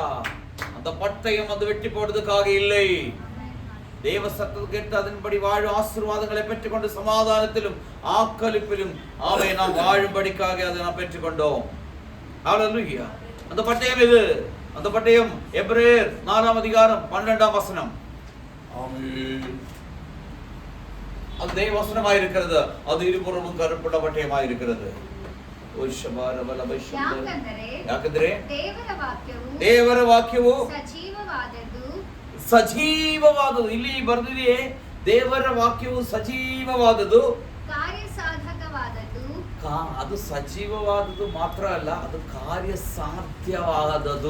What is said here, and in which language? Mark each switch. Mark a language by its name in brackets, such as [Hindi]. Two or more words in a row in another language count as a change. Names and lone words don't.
[Tamil] அந்த பட்டயம் அது வெட்டி போடுறதுக்காக இல்லை, தேவ சத்தத்தை கேட்டு அதன்படி வாழும் ஆசீர்வாதங்களை பெற்றுக்கொண்டு சமாதானத்திலும் ஆக்களிப்பிலும் நாம் வாழும்படிக்காக அதை நாம் பெற்றுக்கொண்டோம். ஹalleluya. அந்த பட்டயம் இது, அந்த பட்டயம் எபிரேயர் 4ஆம் அதிகாரம் 12ஆம் வசனம். ஆமென். அது தேவ வசனமாய் இருக்கிறது, அது இருபுறமும் கருப்புள்ள பட்டயமாய் இருக்கிறது. [Kannada] ಯಾಕಂದ್ರೆ ದೇವರ ವಾಕ್ಯವು ಸಜೀವವಾದದ್ದು. ಇಲ್ಲಿ ಬರೆದಿದೆ, ದೇವರ ವಾಕ್ಯವು ಸಜೀವವಾದದ್ದು, ಕಾರ್ಯಸಾಧಕವಾದದ್ದು. ಅದು ಸಜೀವವಾದದ್ದು ಮಾತ್ರ ಅಲ್ಲ, ಅದು ಕಾರ್ಯ ಸಾಧ್ಯವಾದದ್ದು.